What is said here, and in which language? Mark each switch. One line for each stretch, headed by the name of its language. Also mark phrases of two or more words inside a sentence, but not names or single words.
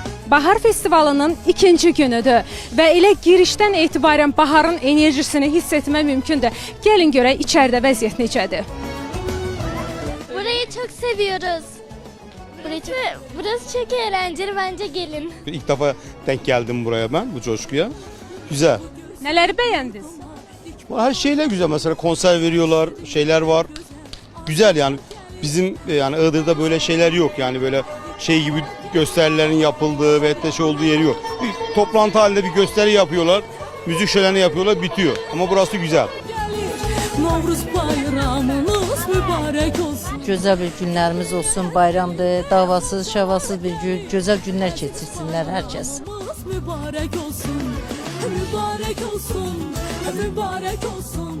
Azerbaijani: Bahar Festivalının ikinci günüdür və elə girişdən etibarən baharın enerjisini hiss etmək mümkündür. Gəlin görək içəridə vəziyyət necədir.
Turkish: Burayı çok seviyoruz. Burası çok eğlenceli, bence gelin. İlk defa denk geldim buraya ben, bu coşkuya. Güzel.
Azerbaijani: Nələri bəyəndiniz?
Turkish: Her şeyler güzel. Mesela konser veriyorlar, şeyler var. Güzel yani. Bizim yani Iğdır'da böyle şeyler yok. Yani böyle şey gibi gösterilerin yapıldığı ve şey olduğu yeri yok. Bir toplantı halinde bir gösteri yapıyorlar. Müzik şöleni yapıyorlar, bitiyor. Ama burası güzel. Novruz bayramınız mübarek olsun.
Azerbaijani: Gözəl bir günlərimiz olsun, bayramdır, davasız, şavasız bir gözəl günlər keçirsinlər hər kəs.
Turkish: Mübarek olsun, mübarek olsun, mübarek olsun.